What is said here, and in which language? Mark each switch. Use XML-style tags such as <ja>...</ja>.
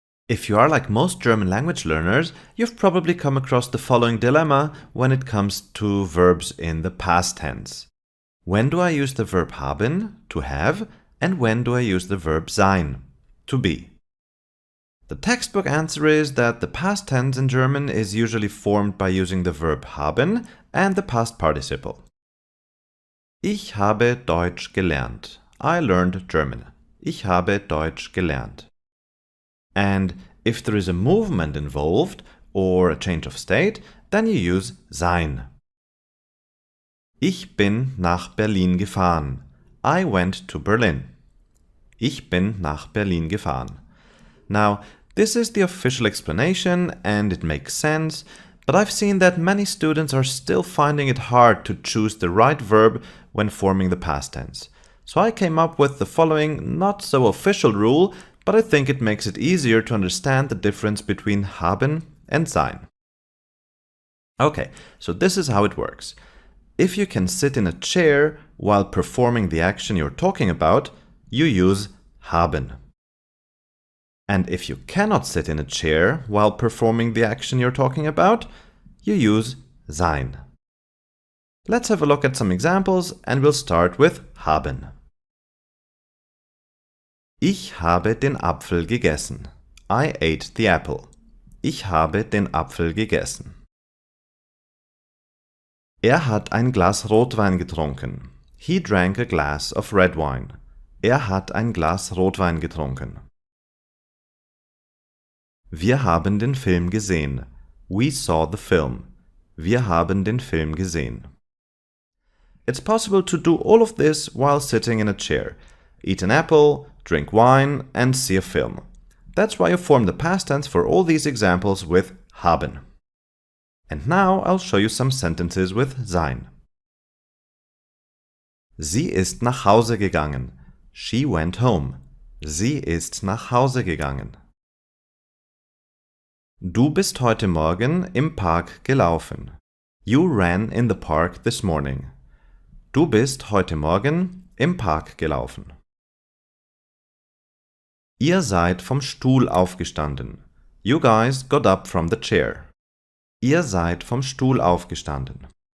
<en>If you are like most German language learners, you've probably come across the following dilemma when it comes to verbs in the past tense. When do I use the verb haben, to have, and when do I use the verb sein, to be? The textbook answer is that the past tense in German is usually formed by using the verb haben and the past participle.</en> <de>Ich habe Deutsch gelernt.</de> <en>I learned German.</en> <de>Ich habe Deutsch gelernt.</de> <en>And if there is a movement involved or a change of state, then you use sein.</en> <de>Ich bin nach Berlin gefahren.</de> <en>I went to Berlin.</en> <de>Ich bin nach Berlin gefahren.</de> <en>Now, this is the official explanation and it makes sense, but I've seen that many students are still finding it hard to choose the right verb when forming the past tense. So I came up with the following not so official rule, but I think it makes it easier to understand the difference between haben and sein. Okay, so this is how it works. If you can sit in a chair while performing the action you're talking about, you use haben. And if you cannot sit in a chair while performing the action you're talking about, you use sein. Let's have a look at some examples and we'll start with haben.</en> <de>Ich habe den Apfel gegessen.</de> <en>I ate the apple.</en> <de>Ich habe den Apfel gegessen. Er hat ein Glas Rotwein getrunken.</de> <en>He drank a glass of red wine.</en> <de>Er hat ein Glas Rotwein getrunken. Wir haben den Film gesehen.</de> <en>We saw the film.</en> <de>Wir haben den Film gesehen.</de> <en>It's possible to do all of this while sitting in a chair. Eat an apple, drink wine, and see a film. That's why you form the past tense for all these examples with haben. And now I'll show you some sentences with sein.</en> <de>Sie ist nach Hause gegangen.</de> <en>She went home.</en> <de>Sie ist nach Hause gegangen. Du bist heute Morgen im Park gelaufen.</de> <en>You ran in the park this morning.</en> <de>Du bist heute Morgen im Park gelaufen. Ihr seid vom Stuhl aufgestanden.</de> <en>You guys got up from the chair.</en> <de>Ihr seid vom Stuhl aufgestanden.</de>